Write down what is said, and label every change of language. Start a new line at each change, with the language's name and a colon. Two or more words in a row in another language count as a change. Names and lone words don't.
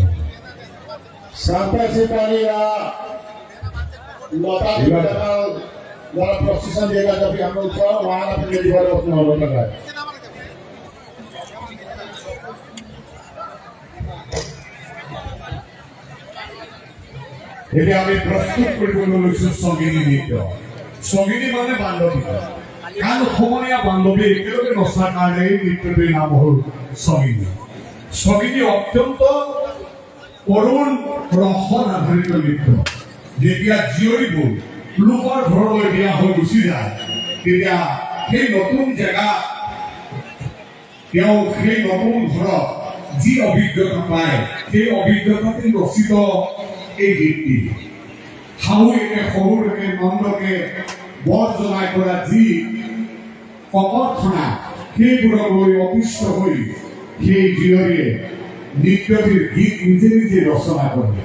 Nepali: शान्ता शिरपाली र लता देवीद्वारा प्रशिक्षण दिएका जति हाम्रो छ उहाँलाई पनि रेडी गरेर बस्नु अनुरोध गराए। यदि हामी प्रस्तुत
Assamese: কৰিবলৈ লৈছোঁ সঙ্গিনী নৃত্য। সঙ্গিনী মানে বান্ধৱী, কাৰণ সমনীয়া বান্ধৱী একেলগে নচাৰ কাৰণে এই নৃত্যটোৰ নাম হ'ল সঙ্গিনী। সঙ্গিনী অত্যন্ত কৰুণ ৰসন আধাৰিত নৃত্য। যেতিয়া জীয়ৰীবোৰ লোকৰ ঘৰলৈ বিয়া হৈ গুচি যায় তেতিয়া সেই নতুন জেগা তেওঁ সেই নতুন ঘৰত যি অভিজ্ঞতা পায় সেই অভিজ্ঞতাতে ৰচিত এই গীতটি শাহুৱেকে শহুৰেকে নন্দকে বৰ জনাই কৰা যি ককৰ্থনা সেইবোৰক লৈ অতিষ্ঠ হৈ সেই জীয়ৰীয়ে নৃত্যটিৰ গীত নিজে নিজে ৰচনা কৰে।